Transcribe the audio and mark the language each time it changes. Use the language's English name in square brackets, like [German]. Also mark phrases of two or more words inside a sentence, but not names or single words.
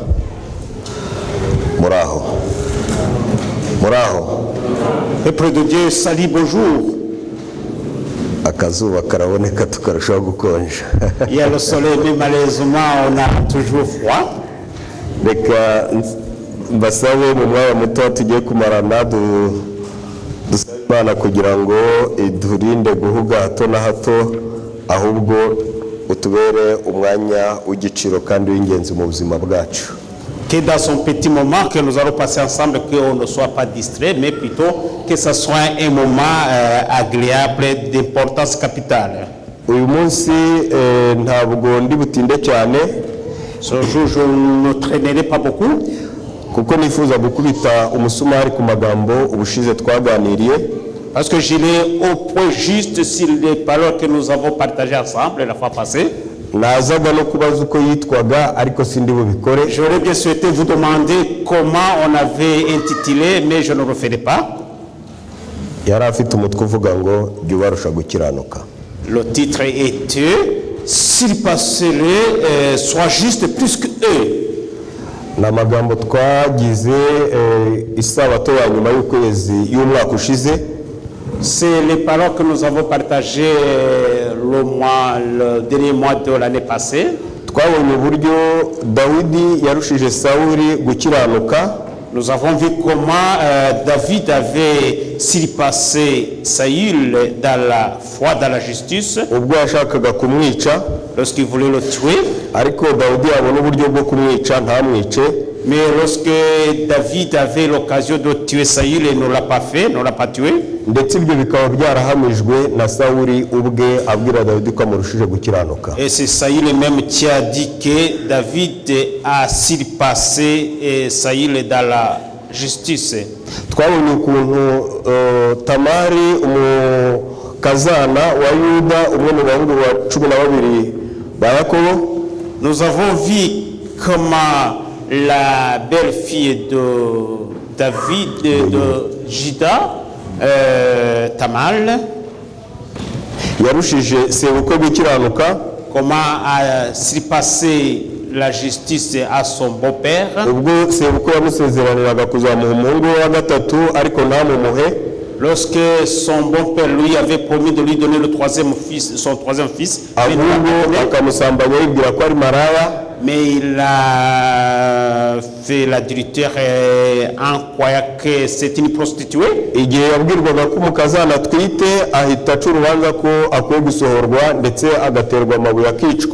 [Kinyarwanda] muraho [French] Peuple de Dieu, salut, bonjour. [Kinyarwanda] akazuba karaboneka tukarushaho gukonja. [French] Il y a le soleil, mais malheureusement on a toujours froid. [Kinyarwanda] Reka mbasabe mu mwanya muto tugiye kumarana dusaba Imana kugira ngo idurinde guhuga hato na hato, ahubwo utubere umwanya w'igiciro kandi w'ingenzi mu buzima bwacu. [French] Que dans son petit moment que nous allons passer ensemble, qu'on ne soit pas distrait, mais plutôt que ce soit un moment agréable d'importance capitale. [Kinyarwanda] Uyu munsi ntabwo ndi butinde cyane. [French] Ce jour je ne traînerai pas beaucoup. [Kinyarwanda] Kuko nifuza gukubita umusumari ku magambo ubushize twaganiriye. [French] Parce que j'irai au point juste sur les paroles que nous avons partagées ensemble la fois passée. [Kinyarwanda] Nazaga no kubaza uko yitwaga ariko sindi bubikore. [French] J'aurais bien souhaité vous demander comment on avait intitulé, mais je ne le ferai pas. [Kinyarwanda] Yari afite umutwe uvuga ngo jya ubarusha gukiranuka. [French] Le titre était s'il passerait soit juste plus que eux. [Kinyarwanda] N'amagambo twagize isabato ya nyuma y'ukwezi y'umwaka ushize. [French] C'est les paroles que nous avons partagées le dernier mois de l'année passée. [Kinyarwanda] Twabonye uburyo Dawidi yarushije Sawuli gukiranuka. [French] Nous avons vu comment David avait surpassé Saül dans la foi, dans la justice. [Kinyarwanda] Ubwo yashakaga kumwica, [French] lorsqu'il voulait le tuer. [Kinyarwanda] Ariko Dawidi abona uburyo bwo kumwica ntamwice. [French] Mais lorsque David avait l'occasion de tuer Saül et ne l'a pas fait, ne l'a pas tué. [Kinyarwanda] Ndetse ibyo bikaba byarahamijwe na Sawuli ubwe abwira Dawidi ko amurushije gukiranuka. [French] Et c'est Saül même qui a dit que David a surpassé Saül dans la justice. [Kinyarwanda] Twabonye ukuntu Tamari umukazana wa Yuda umwe mu bahungu ba 12 ba Yakobo. [French] Nous avons vu comment la belle-fille de David, de Juda, Tamal, [Kinyarwanda] yarushije sebukwe gukiranuka, [French] comment a surpassé la justice à son beau-père. [Kinyarwanda] Ubwo sebukwe yamusezeraniraga kuzamuha umuhungu wa gatatu ariko ntamumuhe. [French] Lorsque son beau-père lui avait promis de lui donner son troisième fils, mais il a fait l'adultère en croyant que c'est une prostituée. [Kinyarwanda] Igihe yabwirwaga ko umukazana atwite ahita aca urubanza ko akwiye gusohorwa ndetse agaterwa amabuye akicwa.